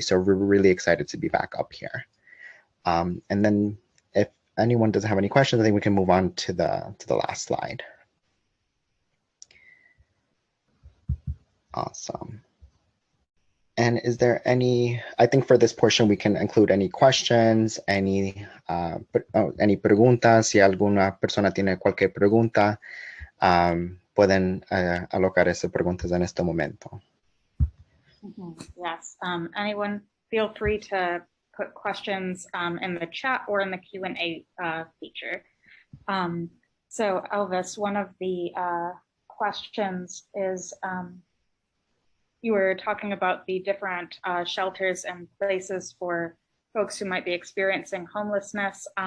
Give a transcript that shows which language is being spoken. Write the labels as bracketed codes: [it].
[en] So we're really excited to be back up here. And then if anyone doesn't have any questions, I think we can move on to the last slide. Awesome. And is there any, I think for this portion, we can include any questions, any preguntas. [es] Si alguna persona tiene cualquier pregunta, pueden alocar esas preguntas en este momento. [en] Yes, anyone feel free to put questions in the chat or in the Q&A feature. So Elvis, one of the questions is, you were talking about the different shelters and places for folks who might be experiencing homelessness.